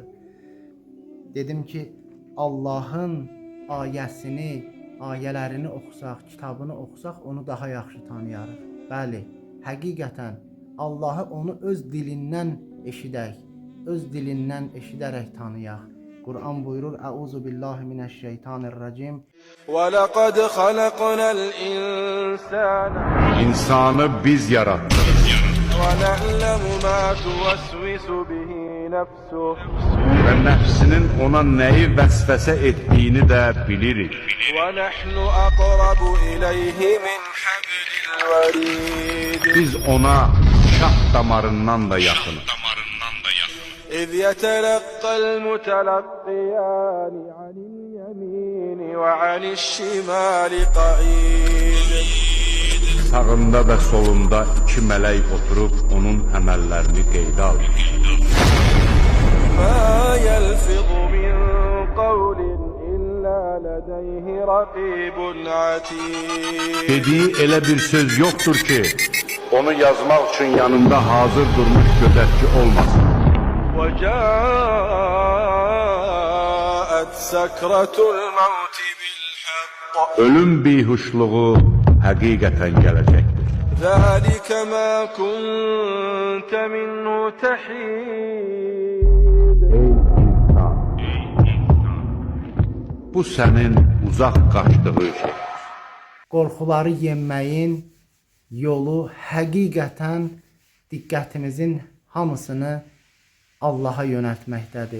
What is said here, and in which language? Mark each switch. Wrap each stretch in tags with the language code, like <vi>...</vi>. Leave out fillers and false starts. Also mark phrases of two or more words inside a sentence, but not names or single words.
<az>Dedim ki, Allahın ayəsini, ayələrini oxusaq, kitabını oxusaq, onu daha yaxşı tanıyarıq. Bəli, həqiqətən Allahı onu öz dilindən eşidək, öz dilindən eşidərək tanıyaq.</az> <tr>Kur'an buyurur,</tr> <ar>أعوذ بالله من الشيطان الرجيم. وَلَقَدْ خَلَقْنَا الْإِنسَانَ</ar> <tr>İnsanı biz yarattık.</tr> <ar>وَنَعْلَمُ مَا تُوَسْوِسُ بِهِ نَفْسُهُ</ar> <tr>Ve nefsinin ona neyi vesvese ettiğini de bilirik.</tr> <ar>وَنَحْنُ أَقْرَبُ إِلَيْهِ مِنْ حَبْلِ الْوَرِيدِ</ar> <tr>Biz ona şah damarından da yakınız.</tr> <ar>إِذْ يَتَلَقَّى الْمُتَلَقِّيَانِ عَنِ الْيَمِينِ وَعَنِ الشِّمَالِ قَعِيدٌ</ar> <tr>Sağında ve solunda iki melek oturup onun emellerini</tr> <az>qeydə alır.</az> <ar>مَا يَلْفِظُ مِنْ قَوْلٍ إِلَّا لَدَيْهِ رَقِيبٌ عَتِيدٌ</ar> <tr>Dediği elə bir söz yoktur ki, onu yazmak için yanında hazır durmuş gözetçi olmasın.</tr> <ar>وَجَاءَتْ سَكْرَةُ الْمَوْتِ بِالْحَقِّ</ar> <az>Ölüm bihuşluğu həqiqətən gələcəkdir.</az> <ar>ذَلِكَ مَا كُنْتَ مِنْهُ تَحِيدٌ</ar> <az>Ey insan! Bu sənin uzaq qaçdığı şey. Qorxuları yenməyin yolu həqiqətən diqqətimizin hamısını Allaha yönəltməkdədir.</az>